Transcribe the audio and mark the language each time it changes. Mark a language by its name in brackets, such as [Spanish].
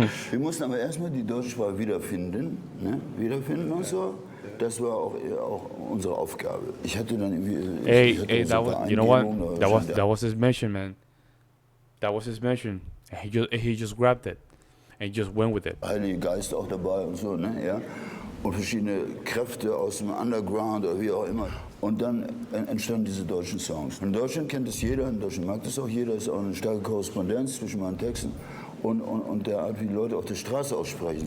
[German] Wir mussten aber erstmal die deutsche Sprache wiederfinden und so. Das war auch unsere Aufgabe. Ich hatte dann irgendwie... [English] You know what? That was his mission, man. That was his mission. He just grabbed it and just went with it. [German] Heilige Geist auch dabei und so, ne, ja. Und verschiedene Kräfte aus dem Underground oder wie auch immer. Und dann entstanden diese deutschen Songs. In Deutschland kennt es jeder, in Deutschland mag das auch jeder, ist auch eine starke Korrespondenz zwischen meinen Texten und der Art, wie die Leute auf der Straße aussprechen.